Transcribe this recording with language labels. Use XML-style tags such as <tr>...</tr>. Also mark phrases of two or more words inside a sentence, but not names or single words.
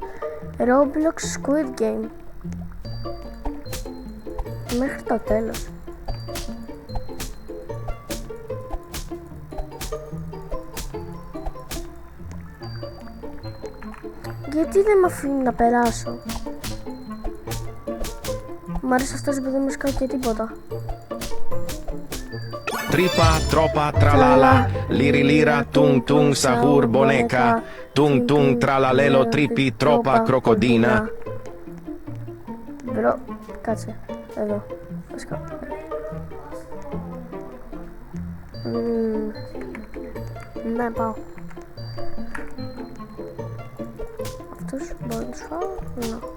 <el>Roblox Squid Game. Μέχρι το τέλος. Γιατί δεν με αφήνει να περάσω? Μ' άρεσε αυτός που δεν μου σκάει και τίποτα. Tripa, tropa, tralala, liri lira, tung tung, sahur, boneca, tung tung, tralalelo, tripi, tropa, crocodina. Μπρο, κάτσε, εδώ, θα σκάω. Ναι, πάω. Αυτός μπορεί να τους φάω, ναι.</el>